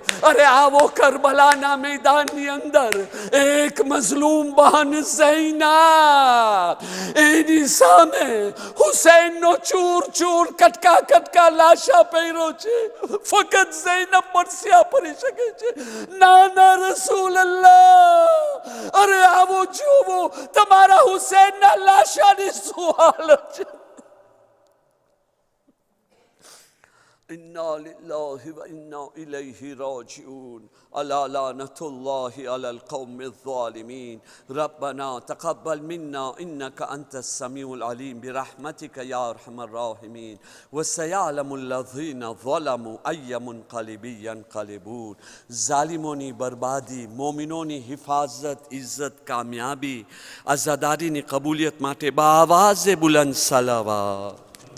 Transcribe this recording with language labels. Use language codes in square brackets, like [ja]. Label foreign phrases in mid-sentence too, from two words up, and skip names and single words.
[gu] અરે આવો કરબલાના મેદાનની અંદર એક મઝલૂમ બહન ઝૈનબ, એની સામે હુસૈનનો ચૂર ચૂર કટકા કટકા લાશા પહેર્યો છે. ફક્ત ઝૈનબ મરસિયા પડી શકે છે. નાના રસૂલ અલ્લાહ, અરે આવો જોવો તમારા હુસૈનના લાશાની શું હાલત છે. [ar] إنا لله وإنا إليه راجعون ألا لعنة الله على القوم الظالمين ربنا تقبل منا إنك أنت السميع العليم برحمتك يا أرحم الراحمين وسيعلم الذين ظلموا أي منقلب ينقلبون. [gu] ઝાલિમોની બરબાદી, મોમિનોની હિફાઝત, ઇઝ્ઝત, કામયાબી, અઝાદારી ની કબૂલિયત માટે બાવાઝ બુલંદ સલાવત.